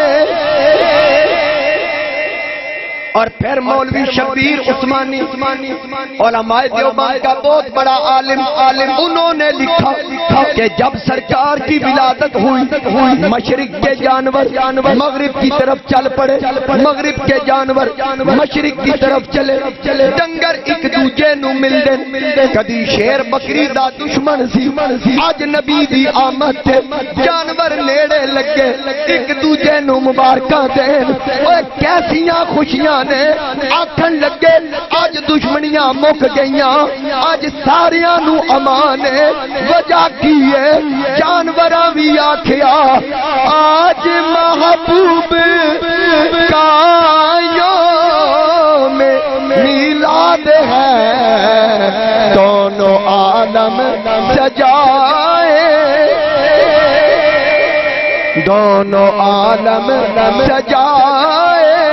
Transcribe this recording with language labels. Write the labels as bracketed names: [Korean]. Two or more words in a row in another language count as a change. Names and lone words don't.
[Urdu] اور پھر مولوی شبیر عثمانی علماء دیوبند کا بہت بڑا عالم انہوں نے لکھا کہ جب سرکار کی ولادت ہوئی مشرق کے جانور مغرب کی طرف چل پڑے، مغرب کے جانور مشرق کی طرف چلے، [Punjabi] ڈنگر ایک دوجے نو ملدے، کدی شیر بکری دا دشمن سی، اج نبی دی آمد تے جانور نیڑے لگے ایک دوجے نو مبارکاں دین، اوے کیسیاں خوشیاں نے آکھن لگے آج دشمنیاں مک گئیاں، آج ساریاں نو امان ہے، وجہ کی ہے جانوراں بھی آکھیا آج محبوب [Urdu] کا یوم میلاد ہے، دونوں عالم سجائے، دونوں عالم سجائے۔